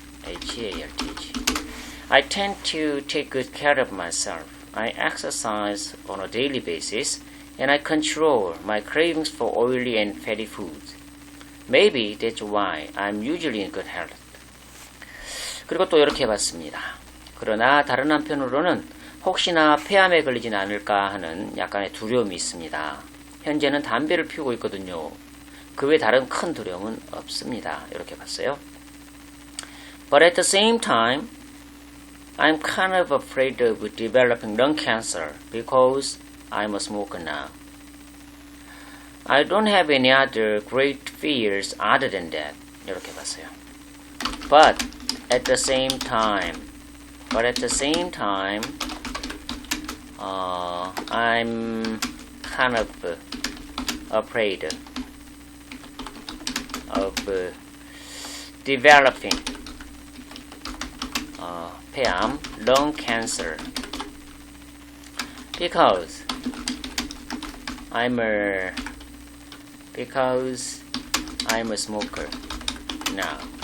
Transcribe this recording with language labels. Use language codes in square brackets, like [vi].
[en] H-A-L-T-H. I tend to take good care of myself. I exercise on a daily basis and I control my cravings for oily and fatty foods. Maybe that's why I'm usually in good health. [ko] 그리고 또 이렇게 해봤습니다. 그러나 다른 한편으로는 혹시나 폐암에 걸리진 않을까 하는 약간의 두려움이 있습니다. 현재는 담배를 피우고 있거든요. 그 외 다른 큰 두려움은 없습니다. 이렇게 봤어요. [en] But at the same time, I'm kind of afraid of developing lung cancer because I'm a smoker now. I don't have any other great fears other than that. [ko] 이렇게 봤어요. [en] But at the same time, I'm kind of afraid of developing 폐암, lung cancer, because I'm a smoker now.